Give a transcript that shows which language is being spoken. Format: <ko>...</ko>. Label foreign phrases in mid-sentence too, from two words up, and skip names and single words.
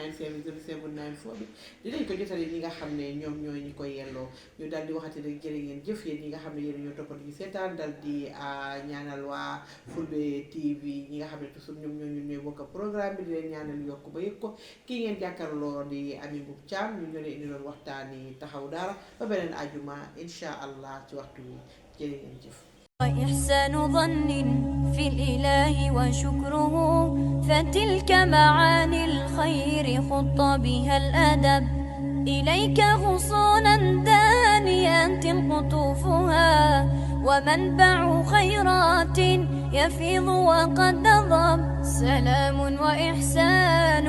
<wo>3970794 bi dinañ ko jotali ñi nga xam ne ñoom ñooy ñi koy yelloo ñu dal di waxati rek jërë ngeen jëf yéen ñi nga xam ne yéen ñoo toppal ñu seetaan dal di ñaanal waa Fulbe TV ñi nga xam ne toujours ñoom ñooy bokk programme bi di leen ñaanal yokk ba yëg ko kii ngeen jàkkaarloo di Ami Mbub Thiam ñu ñoo leen indi doon waxtaani taxaw daara ba beneen ajuma</wo> <ar>إن شاء الله</ar> <wo>ci waxtu wi jërë ngeen jëf</wo> <ar>وإحسان ظن في الإله وشكره فتلك معاني الخير خط بها الأدب إليك غصونا دانيات قطوفها ومنبع خيرات يفيض وقد نضب سلام وإحسان</ar>